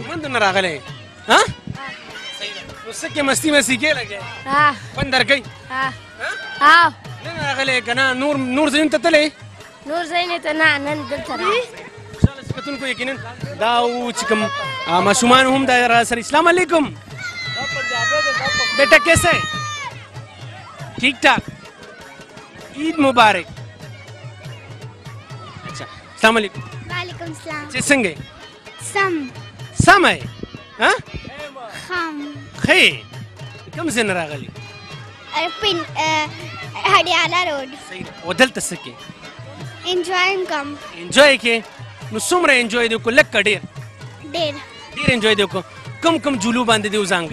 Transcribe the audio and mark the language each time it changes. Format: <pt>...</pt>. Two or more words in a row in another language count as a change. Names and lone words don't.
<ps>مومن نه راغلی نو څه کې مستی مستی کې لګې خوند درکوي نن راغلی که نه نور ځایونو ته تللی نور ځایونو ته نه نن دلته راغلی خوشحاله چې کتونکو یقینا دا و چې کوم ماشومان هم دا راسره</ps> <ar>السلام علیکم</ar> <ur>بیٹا کیسا ہے ٹھیک ٹھاک عید مبارک اچھا</ur> <ar>السلام علیکم وعلیکم السلام</ar> <ps>چې څنګه سم</ps> <ur>سم ہے خم</ur> <ps>خې کوم ځای نه راغلی پین هډیالا روډ او دلته څه کې انجوای کوم انجوای کې نو څومره انجوای دی وکړو لږ که ډېر ډېر انجوای دی وکړو کوم کوم جولو باندې دی وځانګل</ps>